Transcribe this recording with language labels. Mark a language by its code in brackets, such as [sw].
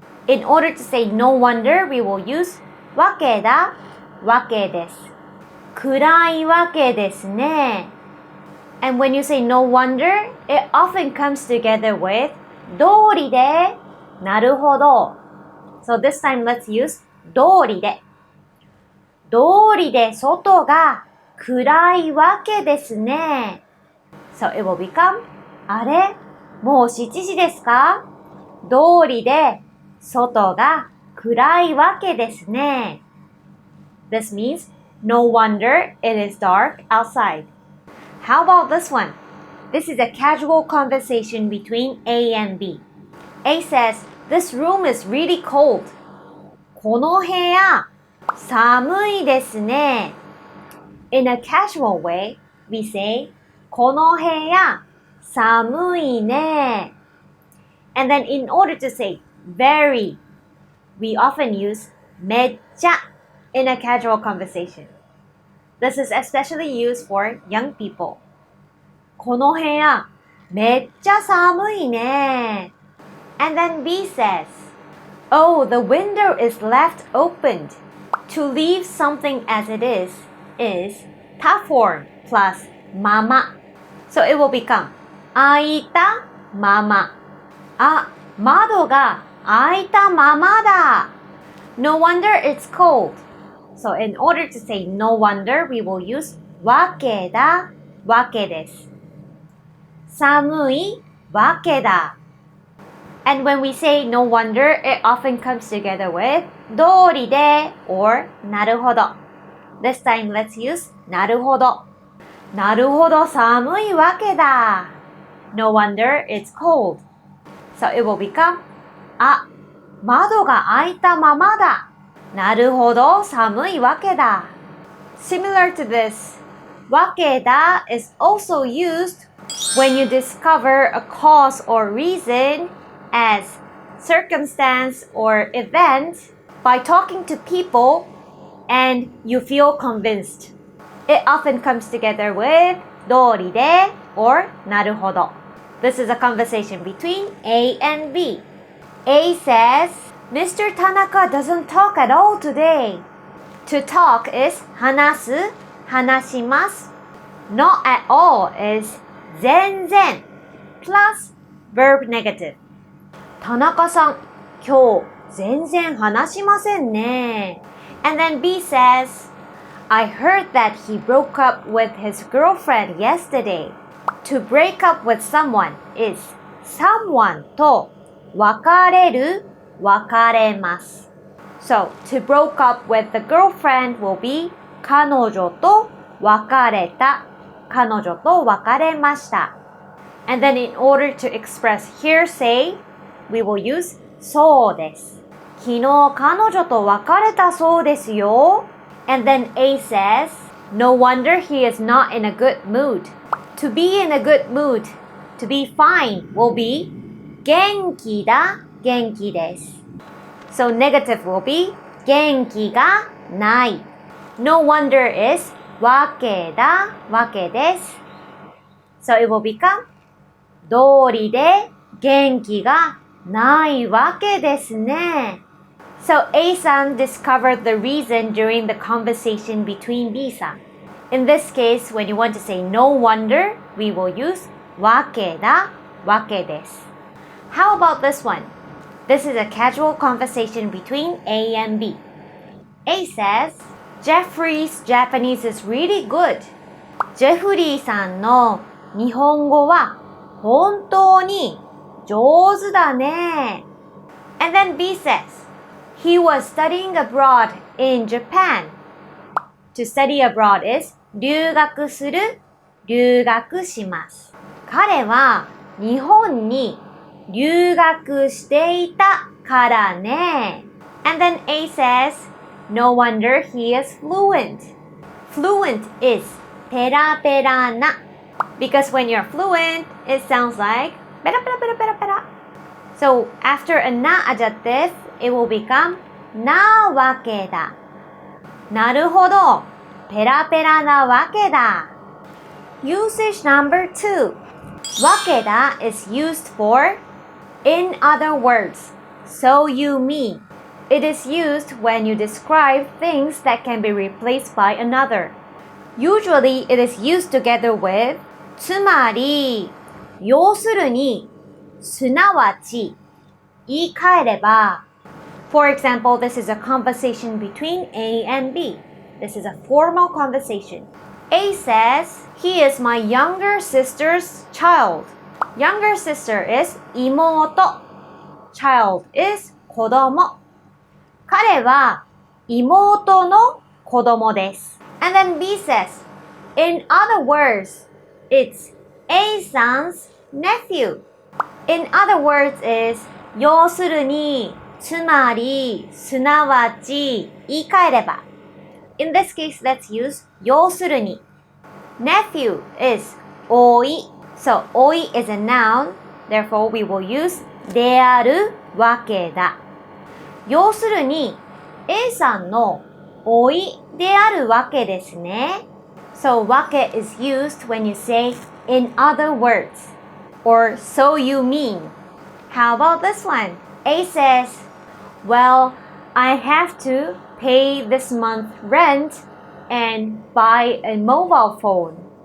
[en] In order to say no wonder, we will use [ja] わけだ、わけです。暗いわけですね。 [en] And when you say no wonder, it often comes together with 通りで、なるほど。 So this time let's use 通りで。 [ja] 通りで外が暗いわけですね。 [en] So it will become [ja] あれもう7時ですか？通りで外が暗いわけですね。 [en] This means no wonder it is dark outside. How about this one? This is a casual conversation between A and B. A says, "This room is really cold." [ja] この部屋、寒いですね。 [en] In a casual way, we say, [ja] この部屋、寒いね。 [en] And then in order to say very, we often use めっちゃ in a casual conversation. This is especially used for young people. [ja] この部屋、めっちゃ寒いね。 [en] And then B says, "Oh, the window is left opened." To leave something as it is 他 form plus まま。 So it will become [ja] 開いたまま。あ、窓が開いたままだ。 [en] No wonder it's cold. So in order to say no wonder, we will use [ja] わけだ、わけです。寒いわけだ。 [en] And when we say no wonder, it often comes together with 通りで or なるほど。 This time let's use なるほど。 [ja] なるほど寒いわけだ。 [en] No wonder it's cold. So it will become [ja] あ、窓が開いたままだ。なるほど寒いわけだ。 [en] Similar to this, わけだ is also used when you discover a cause or reason as circumstance or event by talking to people and you feel convinced. It often comes together with 通りで or なるほど。 This is a conversation between A and B. A says, "Mr. Tanaka doesn't talk at all today." To talk is 話す、話します。 Not at all is 全然 plus verb negative. [ja] 田中さん、今日全然話しませんね。 [en] And then B says, "I heard that he broke up with his girlfriend yesterday." To break up with someone is someone と別れる、別れます。 So, to broke up with the girlfriend will be [ja] 彼女と別れた、彼女と別れました。 [en] And then in order to express hearsay, we will use そうです。 [ja] 昨日彼女と別れたそうですよ。 [en] And then A says, "No wonder he is not in a good mood." To be in a good mood, to be fine will be 元気だ、元気です。 So negative will be [ja] 元気がない。 [en] No wonder is わけだ、わけです。 So it will become [ja] 通りで元気がないわけですね。 [en] So A さん discovered the reason during the conversation between B さん。 In this case, when you want to say no wonder, we will use [ja] わけだ、わけです。 [en] How about this one? This is a casual conversation between A and B. A says, "Jeffrey's Japanese is really good." [ja] ジェフリーさんの日本語は本当に上手だね。 [en] And then B says, "He was studying abroad in Japan." To study abroad is 留学する、留学します。 [ja] 彼は日本に留学していたからね。 [en] And then A says, "No wonder he is fluent." Fluent is ペラペラな。 Because when you're fluent, it sounds like ペラペラペラペラペラ。 So after a な adjective, it will become なわけだ。 [ja] なるほど。ペラペラなわけだ。 [en] Usage number 2. わけだ is used for in other words. so you mean. It is used when you describe things that can be replaced by another. Usually it is used together with [ja] つまり、要するに、すなわち、言い換えれば。 [en] For example, this is a conversation between A and B. This is a formal conversation. A says, he is my younger sister's child. Younger sister is 妹.Child is 子供。 [ja] 彼は妹の子供です。 [en] And then B says, in other words, it's A さん's nephew. In other words is [ja] 要するに、つまり、すなわち、言い換えれば。 [en] In this case, let's use 要するに。 Nephew is おい。 So, おい is a noun. Therefore, we will use であるわけだ。 [ja] 要するに、A さんのおいであるわけですね。 [en] So, わけ is used when you say in other words or so you mean. How about this one? A says, well, I have to pay this month's rent and buy a mobile phone.